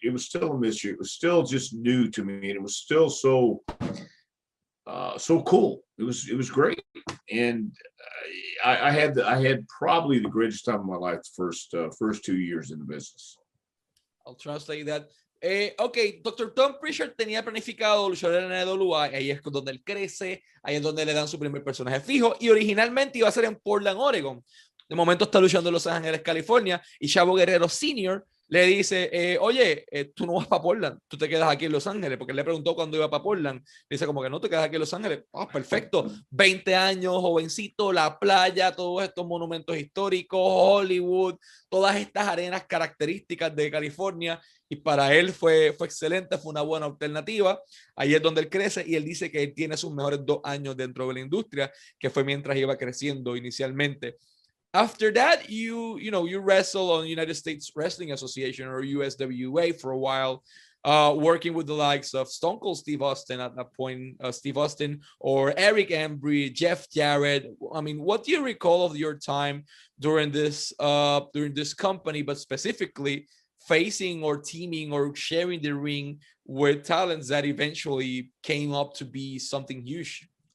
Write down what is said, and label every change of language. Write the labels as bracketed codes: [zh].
[en] It was still a mystery. It was still just new to me, and it was still so cool. It was great, and I had probably the greatest time of my life the first 2 years in the business. I'll translate that. Ok, Dr. [es] Tom Prichard tenía planificado luchar en la NWA, ahí es donde él crece, ahí es donde le dan su primer personaje fijo, y originalmente iba a ser en Portland, Oregon. De momento está luchando en Los Ángeles, California, y Chavo Guerrero Sr. le dice, oye, tú no vas para Portland, tú te quedas aquí en Los Ángeles, porque él le preguntó cuándo iba para Portland. Le dice como que no, te quedas aquí en Los Ángeles. Perfecto, 20 años, jovencito, la playa, todos estos monumentos históricos, Hollywood, todas estas arenas características de California, y para él fue excelente, fue una buena alternativa. Ahí es donde él crece, y él dice que él tiene sus mejores 2 años dentro de la industria, que fue mientras iba creciendo inicialmente. [en] After that, you wrestle on United States Wrestling Association, or USWA, for a while, working with the likes of Stone Cold Steve Austin at that point, Steve Austin, or Eric Embry, Jeff Jarrett. I mean, what do you recall of your time during this company, but specifically facing or teaming or sharing the ring with talents that eventually came up to be something huge?